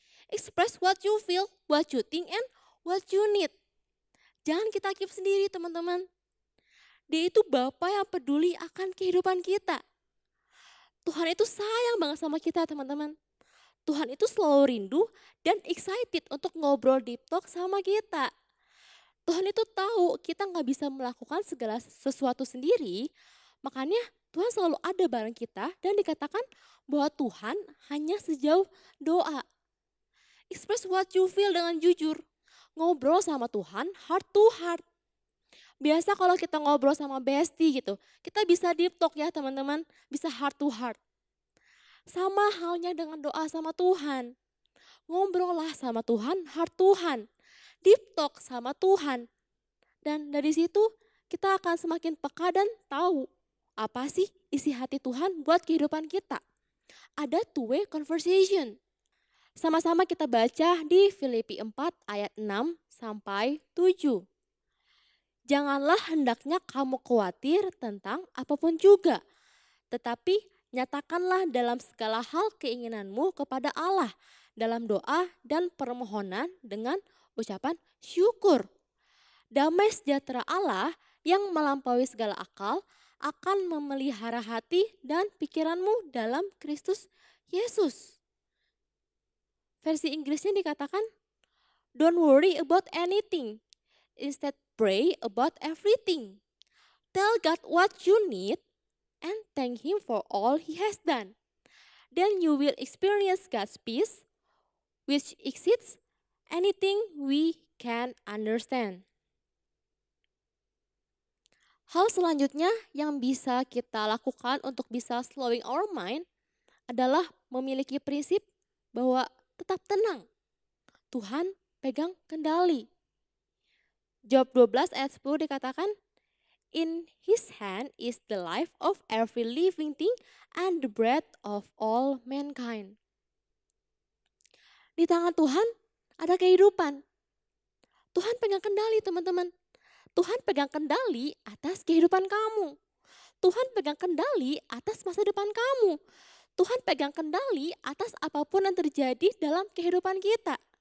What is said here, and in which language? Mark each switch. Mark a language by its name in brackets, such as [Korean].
[English] Express what you feel, what you think, and what you need. [Indonesian] Jangan kita keep sendiri teman-teman. Dia itu Bapa yang peduli akan kehidupan kita. Tuhan itu sayang banget sama kita teman-teman. Tuhan itu selalu rindu dan excited untuk ngobrol [English] deep talk [Indonesian] sama kita. Tuhan itu tahu kita gak bisa melakukan segala sesuatu sendiri. Makanya Tuhan selalu ada bareng kita dan dikatakan bahwa Tuhan hanya sejauh doa. [English] Express what you feel [Indonesian] dengan jujur. Ngobrol sama Tuhan [English] heart to heart. [Indonesian] Biasa kalau kita ngobrol sama bestie gitu, kita bisa deep talk ya teman-teman, bisa [English] heart to heart. [Indonesian] Sama halnya dengan doa sama Tuhan. Ngobrollah sama Tuhan, [English] heart to heart. [Indonesian] Deep talk sama Tuhan. Dan dari situ kita akan semakin peka dan tahu apa sih isi hati Tuhan buat kehidupan kita. Ada two-way conversation. Sama-sama kita baca di Filipi 4 ayat 6 sampai 7. Janganlah hendaknya kamu khawatir tentang apapun juga, tetapi nyatakanlah dalam segala hal keinginanmu kepada Allah dalam doa dan permohonan dengan ucapan syukur. Damai sejahtera Allah yang melampaui segala akal akan memelihara hati dan pikiranmu dalam Kristus Yesus. Versi Inggrisnya dikatakan, [English] don't worry about anything, instead pray about everything. Tell God what you need and thank Him for all He has done. Then you will experience God's peace, which exceeds anything we can understand. [Indonesian] Hal selanjutnya yang bisa kita lakukan untuk bisa [English] slowing our mind [Indonesian] adalah memiliki prinsip bahwa tetap tenang. Tuhan pegang kendali. [English] Job 12 [Indonesian] ayat 10 dikatakan, [English] in His hand is the life of every living thing and the breath of all mankind. [Indonesian] Di tangan Tuhan ada kehidupan. Tuhan pegang kendali teman-teman. Tuhan pegang kendali atas kehidupan kamu. Tuhan pegang kendali atas masa depan kamu. Tuhan pegang kendali atas apapun yang terjadi dalam kehidupan kita.